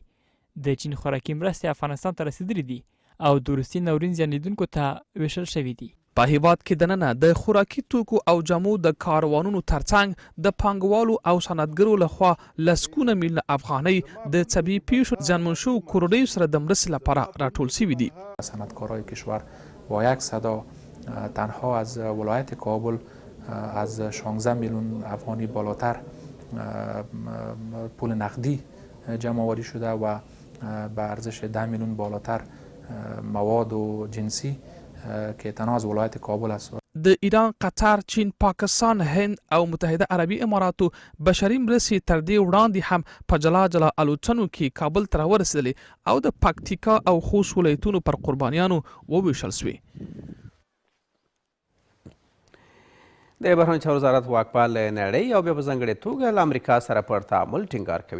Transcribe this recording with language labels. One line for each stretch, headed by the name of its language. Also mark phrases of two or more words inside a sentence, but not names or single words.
Pashto: د چین خوراکي مرستې افغانستان ته رسیدلي دي او د روسي ناورین زیان لیدونکو ته ویشل شوي دي. په هیواد کې دننه د خوراکي توکو او جامو د کاروانونو ترڅنګ د پانګوالو او صنعتګرو لخوا لسګونه میلیونه افغانۍ د طبیعي پیښو زیانمن شوو کورنیو سره د مرستې لپاره راټول شوي دي.
Persian: صنعتکارای کشور با یک صدا تنها از ولایت کابل از 16 میلیون افغانی بالاتر پول نقدی جمع آوری شده و به ارزش 10 میلیون بالاتر مواد و جنسی که تنها از ولایت کابل است.
Pashto: د ایران، قطر، چین، پاکستان، هند او متحده عربي اماراتو بشري مرستې تر دې وړاندې هم په جلا جلا الوتنو کې کابل ته راورسېدلې او د پکتیکا او خوست ولایتونو پر قربانیانو وویشل شوې. د بهرنیو چارو وزارت واکپال نړۍ او بیا په ځانګړې توګه له امریکا سره پر تعامل ټینګار کوي.